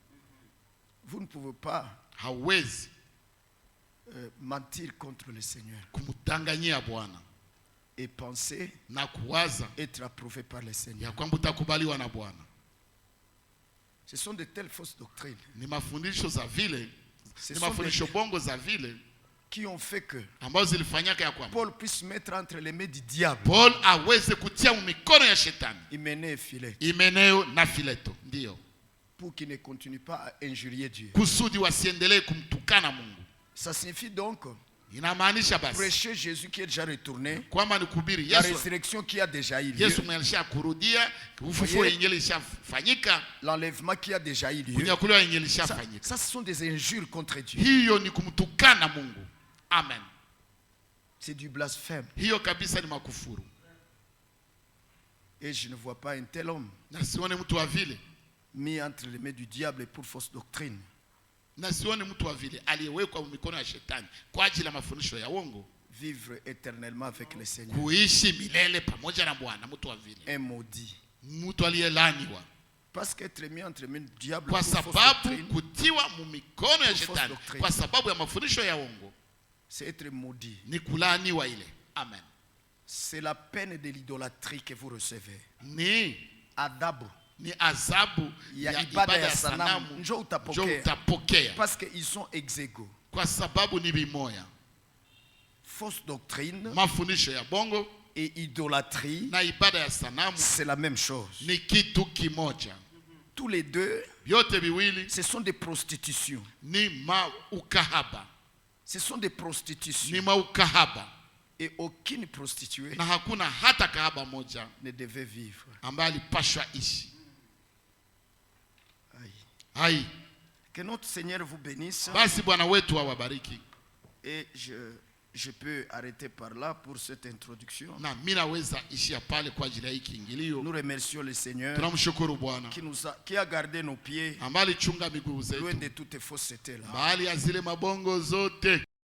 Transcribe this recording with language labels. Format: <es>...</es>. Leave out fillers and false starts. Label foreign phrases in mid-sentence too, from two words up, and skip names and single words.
<fr>Vous ne pouvez pas</fr> <sw>Hawezi</sw> <fr>mentir contre le Seigneur</fr> <sw>kumtanganyia Bwana</sw> <fr>et penser</fr> <sw>na kuwaza</sw> <fr>être approuvé par le Seigneur.</fr> <sw>ya kwamba utakubaliwa na Bwana.</sw> <fr>Ce sont de telles fausses doctrines</fr> <sw>Ni mafundisho za vile,</sw> <fr>Ce</fr> <sw>ni</sw> <fr>sont</fr> <sw>mafundisho bongo za vile</sw> <fr>qui ont fait que</fr> <sw>ambazo zilifanyaka ya kwamba</sw> <fr>Paul puisse mettre entre les mains du diable</fr> <sw>Paul aweze kutia mikono ya shetani,</sw> <fr>Hyménée et Philette,</fr> <sw>Himeneo na Fileto, ndio</sw> <fr>pour qu'ils ne continuent pas à injurier Dieu.</fr> <sw>kusudi wasiendelee kumtukana Mungu.</sw> <fr>Ça signifie donc</fr> <sw>Inamaanisha basi</sw> <fr>prêcher Jésus qui est déjà retourné,</fr> <sw>kwamba ni kuhubiri</sw> <fr>la</fr> <sw>Yesu,</sw> <fr>résurrection qui a déjà eu lieu,</fr> <sw>Yesu mwenye alishakurudia, ufufuo yenye ilishafanyika,</sw> <fr>l'enlèvement qui a déjà eu lieu.</fr> <sw>kunyakuliwa yenye</sw> <fr>Ça,</fr> <sw>ilishafanyika.</sw> <fr>ça, ce sont des injures contre Dieu.</fr> <sw>Hiyo ni kumtukana Mungu. Amen.</sw> <fr>C'est du blasphème.</fr> <sw>Hiyo kabisa ni makufuru,</sw> <fr>Et je ne vois pas un tel homme</fr> <sw>na sione mtu wa vile,</sw> <fr>mis entre les mains du diable pour fausse doctrine</fr> <sw>na sione mtu wa vile aliyewekwa mikono ya shetani kwa ajili ya mafundisho ya uongo</sw> <fr>vivre éternellement avec le Seigneur.</fr> <sw>kuishi milele pamoja na Bwana. Mtu wa vile,</sw> <fr>Un maudit.</fr> <sw>mtu aliyelaniwa,</sw> <fr>Parce qu'être mis entre les mains du diable</fr> <sw>kwa</sw> <fr>pour fausse</fr> <sw>sababu</sw> <fr>doctrine,</fr> <sw>kutiwa mumikono ya</sw> <fr>Pour fausse</fr> <sw>shetani</sw> <fr>doctrine.</fr> <sw>kwa sababu ya mafundisho ya uongo</sw> <fr>c'est être maudit.</fr> <sw>ni kulaaniwa ile. Amen.</sw> <fr>C'est la peine de l'idolâtrie que vous recevez.</fr> <sw>Ni Adabu. ni adhabu Ya ya ibada ibada ya ya sanamu. sanamu Njoo utapokea. njo utapokea,</sw> <fr>Parce qu'ils sont ex aequo.</fr> <sw>kwa sababu ni bimoya.</sw> <fr>Fausse doctrine</fr> <sw>Mafundisho ya bongo</sw> <fr>et idolâtrie,</fr> <sw>na ibada ya sanamu</sw> <fr>c'est la même chose.</fr> <sw>ni kitu kimoja.</sw> <fr>Tous les deux,</fr> <sw>Vyote viwili</sw> <fr>ce sont des prostitutions.</fr> <sw>ni maukahaba,</sw> <fr>Ce sont des</fr> <sw>ni</sw> <fr>prostitutions.</fr> <sw>maukahaba,</sw> <fr>Et aucune prostituée</fr> <sw>na hakuna hata kahaba moja</sw> <fr>ne devait vivre.</fr> <sw>ambaye alipashwa ishi.</sw> <fr>Aïe.</fr> <sw>Hai,</sw> <fr>Que notre Seigneur vous bénisse.</fr> <sw>basi Bwana wetu awabariki.</sw> <fr>Et je peux arrêter par là pour cette introduction.</fr> <sw>Na mimi naweza ishia pale kwa ajili ya hii kiingilio.</sw> <fr>Nous remercions le Seigneur</fr> <sw>Tunamshukuru Bwana</sw> <fr>qui a gardé nos pieds</fr> <sw>ambaye alichunga miguu</sw> <fr>loin</fr> <sw>zetu</sw> <fr>de toutes faussetés là.</fr> <sw>mahali ya zile mabongo zote.</sw>